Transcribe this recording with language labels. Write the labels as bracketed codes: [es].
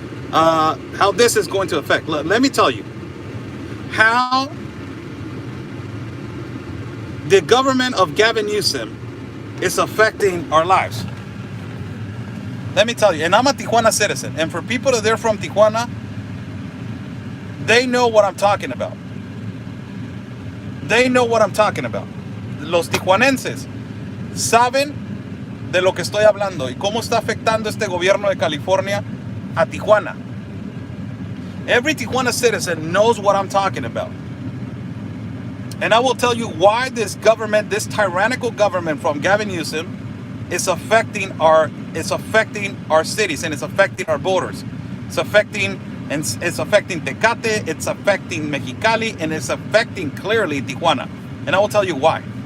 [en] Let me tell you how the government of Gavin Newsom is affecting our lives. Let me tell you, and I'm a Tijuana citizen, and for people that they're from Tijuana, they know what I'm talking about. They know what I'm talking about. [es] Los tijuanenses saben de lo que estoy hablando y cómo está afectando este gobierno de California a Tijuana. [en] Every Tijuana citizen knows what I'm talking about. And I will tell you why this government, this tyrannical government from Gavin Newsom, is affecting our cities, and it's affecting our borders. It's affecting Tecate, it's affecting Mexicali, and it's affecting clearly Tijuana. And I will tell you why.